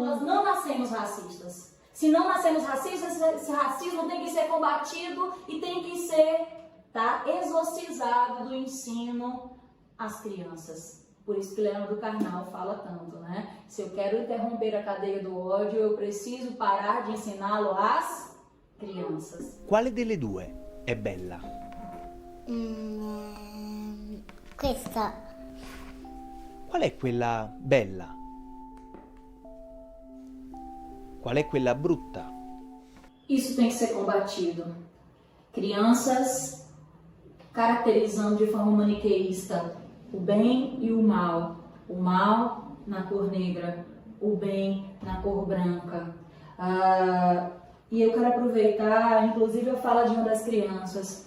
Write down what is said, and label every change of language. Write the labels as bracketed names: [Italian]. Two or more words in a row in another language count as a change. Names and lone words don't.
[Portuguese] Nós não nascemos racistas. Se não nascemos racistas, esse racismo tem que ser combatido e tem que ser, tá, exorcizado do ensino às crianças. Por isso que Leandro Carnal fala tanto, né? Se eu quero interromper a cadeia do ódio, eu preciso parar de ensiná-lo às crianças. [Italian] Quale delle due è bella? Questa. Qual è quella bella? Qual è quella brutta? [Portuguese] Isso tem que ser combatido. Crianças caracterizando de forma maniqueísta o bem e o mal na cor negra, o bem na cor branca. E eu quero aproveitar, inclusive a fala de uma das crianças.